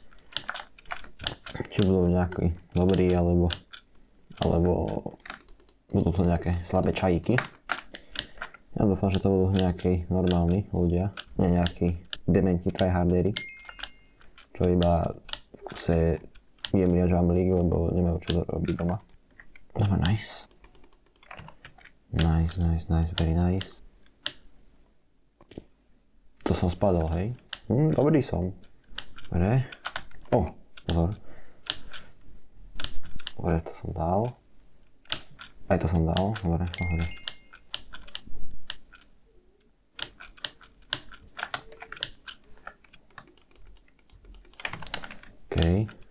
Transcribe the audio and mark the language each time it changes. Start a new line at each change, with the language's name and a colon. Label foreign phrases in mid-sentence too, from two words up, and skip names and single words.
Slovak: Či budú nejakí dobrí, alebo budú to nejaké slabé čajíky. Ja dúfam, že to budú nejakí normálni ľudia, nie nejakí dementi tryhardery, čo iba v chce jemlia Jump League, lebo nemajú čo robiť doma. Dobre,
English: nice. Nice, very nice.
Slovak: To som spadol, hej? Dobrý som. Dobre. Pozor. Dobre, to som dal. Aj to som dal, dobre, pohode. OK.